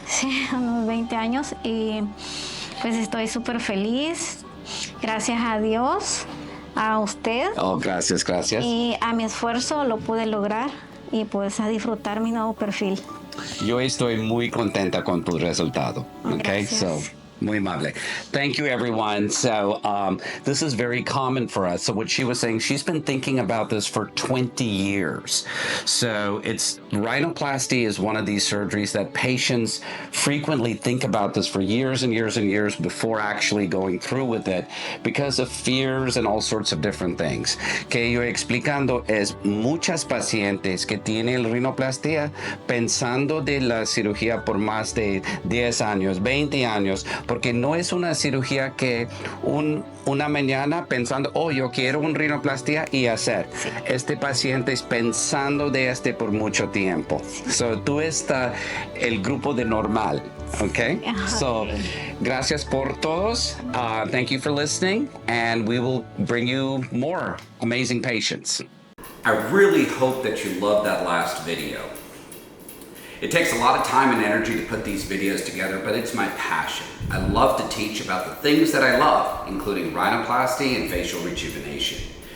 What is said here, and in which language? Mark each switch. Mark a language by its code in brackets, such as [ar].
[es] Sí, unos 20 años y pues estoy súper feliz. Gracias a Dios, a usted. Oh, gracias, gracias. Y a mi esfuerzo lo pude lograr y pues a disfrutar mi nuevo perfil. Yo estoy muy contenta con tu resultado. Okay, Gracias. [en] so [es] muy amable. [en] Thank you, everyone. So this is very common for us. So what she was saying, she's been thinking about this for 20 years. So rhinoplasty is one of these surgeries that patients frequently think about this for years and years and years before actually going through with it because of fears and all sorts of different things. [es] Que yo explicando es muchas pacientes que tienen rhinoplastia pensando de la cirugía por más de 10 años, 20 años, porque no es una cirugía que una mañana pensando, oh, yo quiero un rinoplastia y hacer. Sí. Este paciente es pensando de por mucho tiempo. Sí. So, tú estás el grupo de normal, okay? So, gracias por todos. [en] Thank you for listening, and we will bring you more amazing patients. I really hope that you loved that last video. It takes a lot of time and energy to put these videos together, but it's my passion. I love to teach about the things that I love, including rhinoplasty and facial rejuvenation.